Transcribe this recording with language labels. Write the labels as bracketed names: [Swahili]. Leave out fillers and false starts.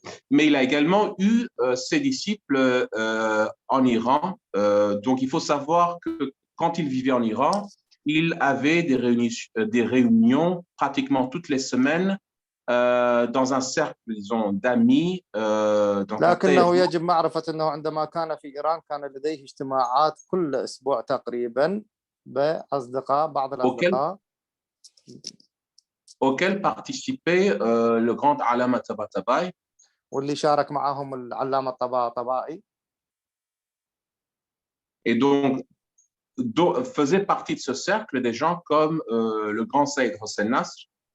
[French] Mais il a également eu ses disciples en Iran. Donc, il faut savoir que quand il vivait en Iran, il avait des réunions pratiquement toutes les semaines dans un cercle, disons, d'amis. [Arabic] لكنه يجب معرفة أنه عندما كان في إيران كان لديه اجتماعات كل أسبوع تقريبا بأصدقاء بعض الأصدقاء. [French] auxquels il participait. Donc, il y avait auquel participait le grand Allama Tabatabai. [Arabic] واللي شارك معهم العلامة الطباطبائي. [French] Et donc, faisaient partie de ce cercle des gens comme le grand Saïd Hossein Nasr.